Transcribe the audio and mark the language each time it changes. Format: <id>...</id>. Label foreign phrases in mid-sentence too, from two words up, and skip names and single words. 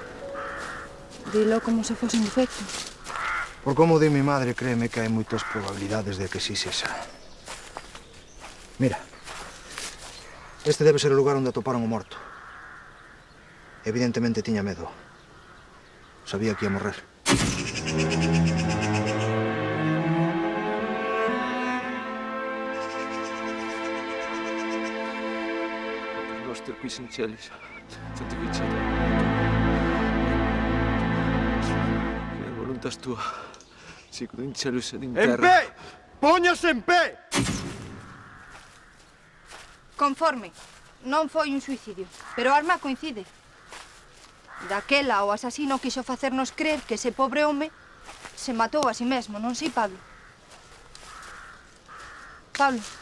<gl>Dilo como se fose un defecto. Por como di mi madre, créeme que hai moitas probabilidades de que sí sexa. Mira, este debe ser o lugar onde atoparon o morto. Evidentemente tiña medo. Sabía que ia morrer.</gl> <la>Pater noster qui in celis, sanctificetur. Fiat voluntas tua, sicut in celus et in terra.</la> <gl>En pé! Póñase en pé! Conforme. Non foi un suicidio, pero a arma coincide. Daquela, o asasino quixo facernos crer que ese pobre home se matou a si mesmo, non si, Pablo? Pablo.</gl>